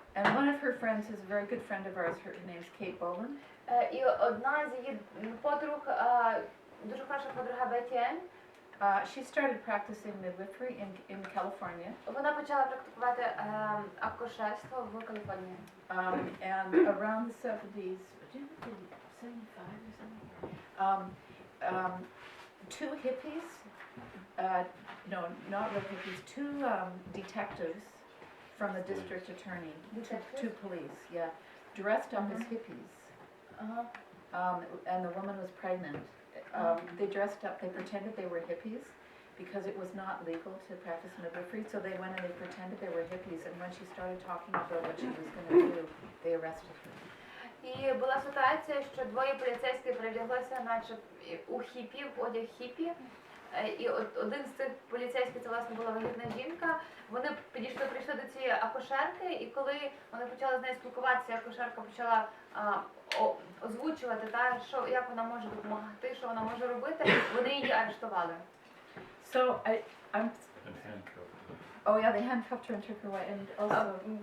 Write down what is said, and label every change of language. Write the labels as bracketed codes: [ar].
[en] And one of her friends is a very good friend of ours. Her name is Kate Boland. [uk] І одна з її подруг, дуже хороша подруга Бетті Енн, [en] she started practicing midwifery in California. [uk] Вона почала практикувати акушерство в Каліфорнії. [en] And around the 70s, 75 or something, two hippies, no, not real hippies, two detectives from the district attorney, two police, yeah, dressed up as hippies. And the woman was pregnant. They dressed up, they pretended they were hippies because it was not legal to practice midwifery, so they went and they pretended they were hippies, and when she started talking about what she was going to do, they arrested her. [uk] І була ситуація, що двоє поліцейських перевдяглися наче у хіпі, в одяг хіпі. І один з цих поліцейських, це власне була вагітна жінка, вони прийшли до цієї акушерки, і коли вони почали з нею спілкуватися, акушерка почала озвучувати, як вона може допомогти, що вона може робити, вони її арештували. [en] So I'm. And handcuffed. Oh yeah, they handcuffed her and took her away, and also.